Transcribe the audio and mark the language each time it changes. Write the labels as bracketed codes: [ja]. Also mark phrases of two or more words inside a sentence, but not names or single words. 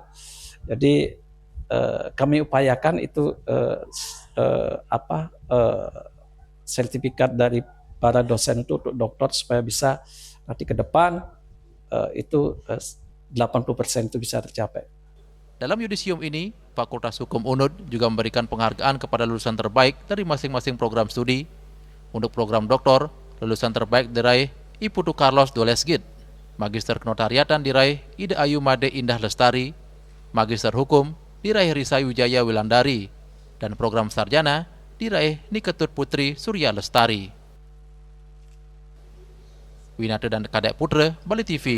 [id] Jadi kami upayakan itu sertifikat dari para dosen itu untuk doktor supaya bisa nanti ke depan itu 80% itu bisa tercapai. Dalam yudisium ini, Fakultas Hukum UNUD juga memberikan penghargaan kepada lulusan terbaik dari masing-masing program studi. Untuk program doktor, lulusan terbaik diraih I Putu Carlos Dolesgit, Magister Kenotariatan diraih Ida Ayu Made Indah Lestari, Magister Hukum diraih Risa Wijaya Wilandari, dan program sarjana diraih Niketut Putri Surya Lestari. Winata dan Kadek Putra, Bali TV.